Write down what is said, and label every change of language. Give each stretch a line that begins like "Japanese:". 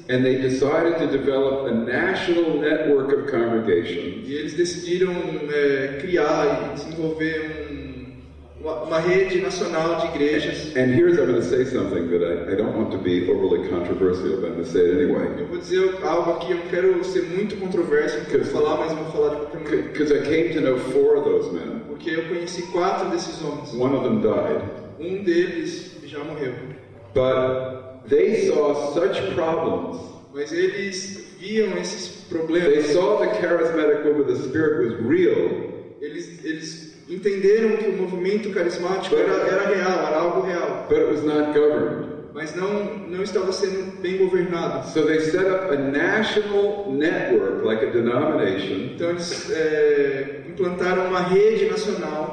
English: And they decided to develop a national network of congregations.
Portuguese: E eles decidiram criar e desenvolver uma rede nacional de igrejas.
English: And here's, I'm going to say something that I don't want to be overly controversial, but I'm going to say it anyway.
Portuguese: Eu vou dizer algo aqui, eu não quero ser muito controverso, não quero falar, mas vou falar de qualquer maneira.
English: Because I came to know 4 of those men.
Portuguese: Porque eu conheci 4 desses homens.
English: One of them died.
Portuguese: Um deles já morreu.
English: But they saw such problems.
Portuguese: Mas eles viam esses
English: They
Portuguese: problemas.
English: saw the charismatic movement, the Spirit was real.
Portuguese: Eles entenderam que o movimento carismático era real, era algo real.
English: But it was not governed.
Portuguese: Mas não estava sendo bem governado.
English: So they set up a national network, like a denomination,
Portuguese: Então eles implantaram uma rede nacional.